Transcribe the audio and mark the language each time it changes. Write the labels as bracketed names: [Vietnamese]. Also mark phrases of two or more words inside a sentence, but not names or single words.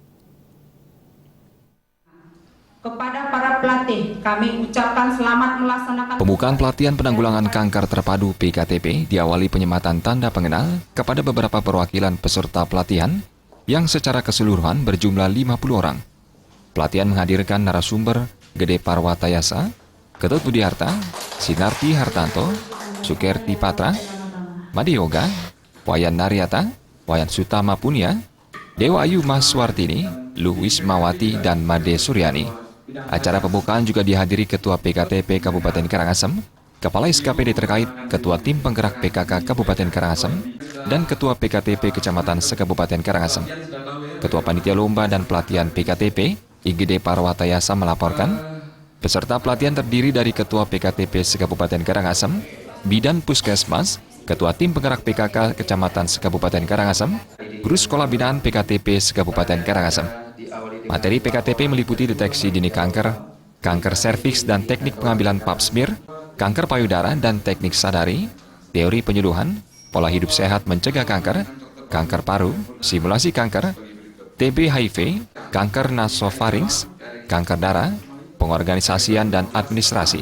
[Indonesian] Kepada para pelatih, kami ucapkan selamat melaksanakan... Pembukaan pelatihan penanggulangan kanker terpadu PKTP diawali penyematan tanda pengenal kepada beberapa perwakilan peserta pelatihan yang secara keseluruhan berjumlah 50 orang. Pelatihan menghadirkan narasumber Gede Parwatayasa, Ketut Budiarta, Sinarti Hartanto, Sukerti Patra, Made Yoga, Wayan Naryata, Wayan Sutama Punia, Dewa Ayu Maswartini, Luwis Mawati, dan Made Suryani. Acara pembukaan juga dihadiri Ketua PKTP Kabupaten Karangasem, Kepala SKPD terkait, Ketua Tim Penggerak PKK Kabupaten Karangasem, dan Ketua PKTP Kecamatan Sekabupaten Karangasem. Ketua Panitia Lomba dan Pelatihan PKTP, IGD Parwatayasa melaporkan, peserta pelatihan terdiri dari Ketua PKTP Sekabupaten Karangasem, Bidan Puskesmas, Ketua Tim Penggerak PKK Kecamatan Sekabupaten Karangasem, Guru Sekolah Binaan PKTP Sekabupaten Karangasem. Materi PKTP meliputi deteksi dini kanker, kanker serviks dan teknik pengambilan [English] pap smear, [Indonesian] kanker payudara dan teknik sadari, teori penyuluhan, pola hidup sehat mencegah kanker, kanker paru, simulasi kanker, TB HIV, kanker nasofarinks, kanker darah, pengorganisasian dan administrasi.